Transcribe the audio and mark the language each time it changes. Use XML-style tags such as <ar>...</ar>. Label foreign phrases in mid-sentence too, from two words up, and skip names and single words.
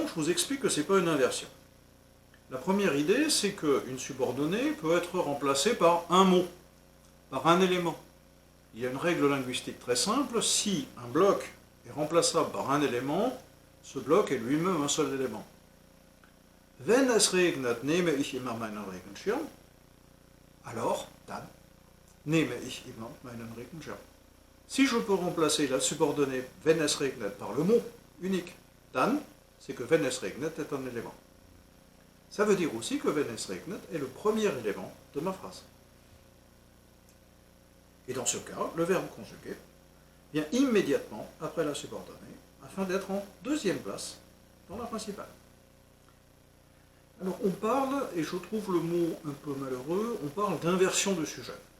<fr>Je vous explique que ce n'est pas une inversion. La première idée, c'est qu'une subordonnée peut être remplacée par un mot, par un élément. Il y a une règle linguistique très simple, si un bloc est remplaçable par un élément, ce bloc est lui-même un seul élément.</fr> <de>Wenn es regnet, nehme ich immer meinen Regenschirm. Alors, dann nehme ich immer meinen Regenschirm.</de> <fr>Si je peux remplacer la subordonnée</fr> <de>wenn es regnet</de> <fr>par le mot unique, dann, c'est que</fr> <de>wenn es regnet</de> <fr>est un élément. Ça veut dire aussi que</fr> <de>wenn es regnet</de> <fr>est le premier élément de ma phrase. Et dans ce cas, le verbe conjugué vient immédiatement après la subordonnée, afin d'être en deuxième place dans la principale. Alors on parle, et je trouve le mot un peu malheureux, on parle d'inversion de sujet.</fr>